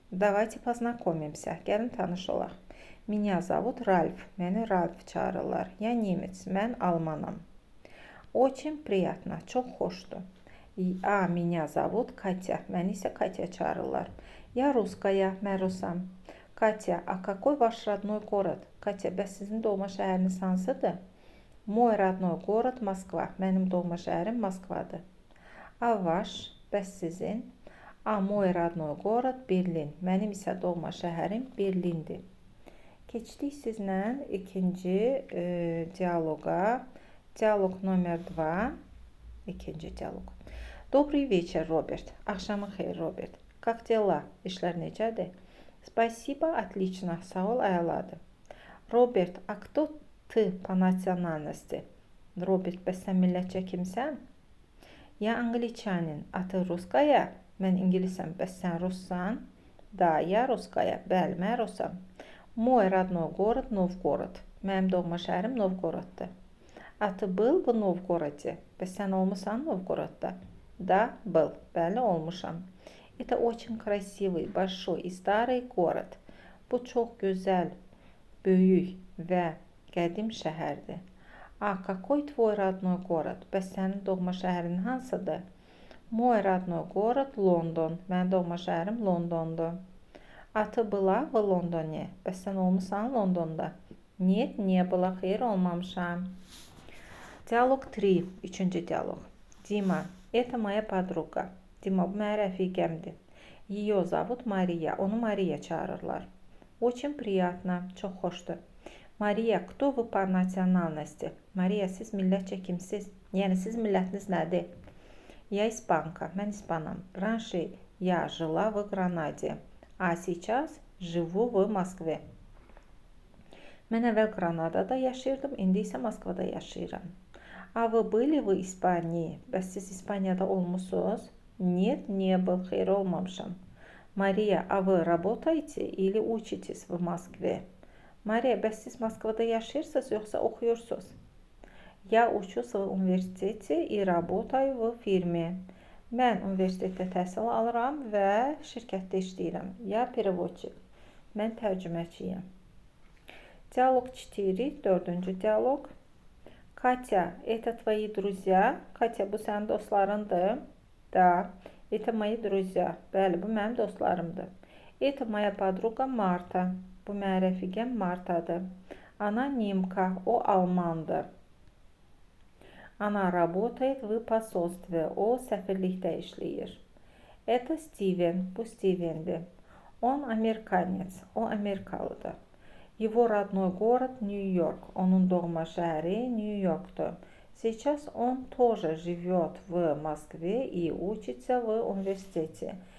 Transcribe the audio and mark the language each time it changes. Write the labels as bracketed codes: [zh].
[ru] Давайте познакомимся. [az] Gəlin tanış olaq. [ru] Меня зовут Ральф. [az] Məni Ralf çağırırlar. [ru] Я немец. [az] Mən almanam. [ru] Очень приятно. [az] Çox xoşdur. [ru] А меня зовут Катя. [az] Məni isə Katya çağırırlar. [ru] Я русская. [az] Mən rusam. [ru] Катя, а какой ваш родной город? [az] Katya, bəs sizin doğma şəhəriniz hansıdır? [ru] Мой родной город Москва. [az] Mənim doğma şəhərim Moskvadır. [ru] А ваш, [az] bəs sizin? [ru] А мой родной город Berlin. [az] Mənim isə doğma şəhərim Berlindir. Keçdik sizlə ikinci dialoqa. Dialoq номер 2. İkinci dialoq. [ru] Добрый вечер, Роберт. [az] Axşamın xeyir, Robert. [ru] Как дела? [az] İşlər necədir? [ru] Спасибо, отлично. [az] Sağ ol, əladır. [ru] Роберт, а кто ты по национальности? [az] Robert, bəs sən millətcə kimsən? [ru] Я англичанин, а ты русская? [az] Mən ingilisəm, bəs sən russan? [ru] Da, я русская. [az] Bəli, mən rusam. [ru] Мой родной город Новгород. [az] Mənim doğma şəhərim Novgoroddur. [ru] А ты был в Новгороде? [az] Bəs sən olmusan Novgorodda? [ru] Да, был. [az] Bəli, olmuşam. [ru] Это очень красивый, большой и старый город. [az] Bu çox gözəl, böyük və qədim şəhərdir. [ru] А какой твой родной город? [az] Bəs sənin doğma şəhərin hansıdır? [ru] Мой родной город London. [az] Mənim doğma şəhərim Londondur. [ru] А ты была в Лондоне? [az] Bəs sən olmusan Londonda? [ru] Нет, не было. [az] Xeyr, olmamışam. Dialoq 3. Üçüncü dialoq. [ru] Дима, это моя подруга. [az] Dima, bu mənim rəfiqəmdir. [ru] Ее зовут Мария. [az] Onu Maria çağırırlar. [ru] Очень приятно. [az] Çox xoşdur. [ru] Maria, кто вы по национальности? [az] Maria, siz millətcə kimsiz? Yəni, siz millətiniz nədir? [ru] Я испанка. [az] Mən ispanam. [ru] Раньше я жила в Гранаде, а сейчас живу в Москве. [az] Mən əvvəl Granadada yaşayırdım, indi isə Moskvada yaşayıram. [ru] А вы были в Испании? [az] Bəs siz İspaniyada olmusunuz? [ru] Нет, не был. [az] Xeyr, olmamışam. [ru] Maria, а вы работаете или учитесь в Москве? [az] Maria, bəs siz Moskvada yaşayırsınız, yoxsa oxuyursunuz? [ru] Я учусь в университете и работаю в фирме. [az] Mən universitetdə təhsil alıram və şirkətdə işləyirəm. [ru] Я переводчик. [az] Mən tərcüməçiyəm. [ru] Диалог 4. [az] Dördüncü dialoq. [ru] Катя, это твои друзья? [az] Katya, bu sənin dostlarındır? [ru] Да, это мои друзья. [az] Bəli, bu mənim dostlarımdır. [ru] Это моя подруга Марта. [az] Bu mənim rəfiqəm Martadır. [ru] Она немка, [az] o almandır. [ru] Она работает в посольстве. [az] O səfirlikdə işləyir. [ru] Это Стивен. [az] Bu Stevendir. [ru] Он американец. [az] O Amerikalıdır. [ru] Его родной город Нью-Йорk. [az] Onun doğma şehri New York'tu. [ru] Сейчас он тоже живет в Москве и учится в университете.